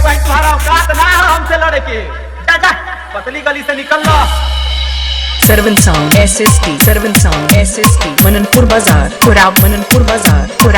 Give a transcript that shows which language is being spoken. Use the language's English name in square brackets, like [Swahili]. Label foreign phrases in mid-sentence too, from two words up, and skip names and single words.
[Bhojpuri] तुम्हारा औकात ना है हमसे लड़े के। जा जा पतली गली से निकल लो। Sharvan sound SST, Sharvan sound SST, mananpur bazar, kuraw, mananpur bazar, kuraw.